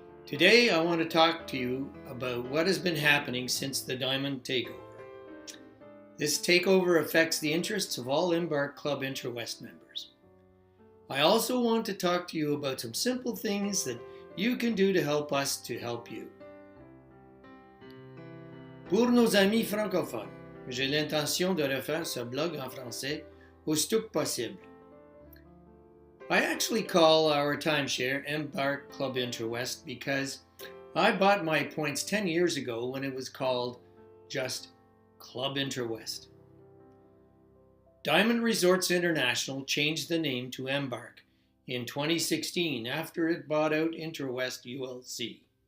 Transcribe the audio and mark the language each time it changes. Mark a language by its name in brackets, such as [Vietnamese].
[English] Today I want to talk to you about what has been happening since the Diamond takeover. This takeover affects the interests of all Embarc Club Intrawest members. I also want to talk to you about some simple things that you can do to help us to help you. [French] Pour nos amis francophones, j'ai l'intention de refaire ce blog en français aussitôt que possible. [English] I actually call our timeshare Embarc Club Intrawest because I bought my points 10 years ago when it was called just Club Intrawest. Diamond Resorts International changed the name to Embarc in 2016 after it bought out Intrawest ULC.